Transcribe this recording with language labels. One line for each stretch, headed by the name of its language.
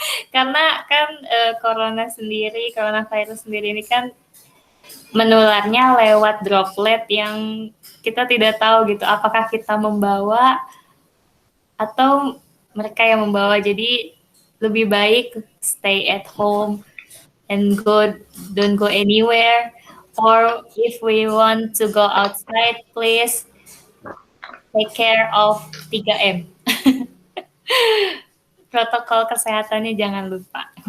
Indonesian: Karena kan coronavirus sendiri ini kan menularnya lewat droplet yang kita tidak tahu gitu apakah kita membawa atau mereka yang membawa. Jadi lebih baik
English: stay at home and don't go anywhere, or if we want to go outside, please take care of 3M.
Indonesian: Protokol kesehatannya jangan lupa.